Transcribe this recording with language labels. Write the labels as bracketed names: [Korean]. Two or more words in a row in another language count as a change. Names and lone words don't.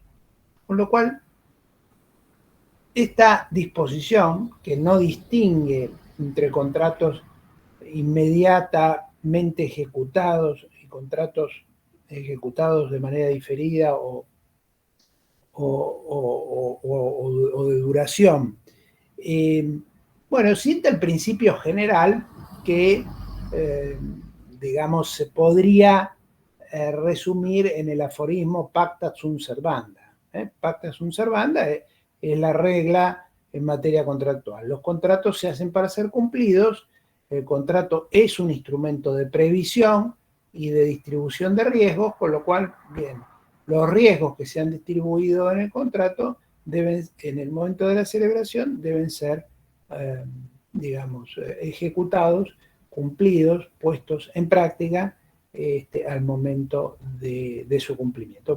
[Spanish] Con lo cual, esta disposición, que no distingue entre contratos inmediatamente ejecutados y contratos ejecutados de manera diferida o de duración, bueno, sienta el principio general que, digamos, se podría resumir en el aforismo [Latin] pacta sunt servanda. Pacta sunt servanda [Spanish] es la regla en materia contractual. Los contratos se hacen para ser cumplidos, el contrato es un instrumento de previsión y de distribución de riesgos, con lo cual, bien, los riesgos que se han distribuido en el contrato en el momento de la celebración deben ser, ejecutados, cumplidos, puestos en práctica al momento de su cumplimiento.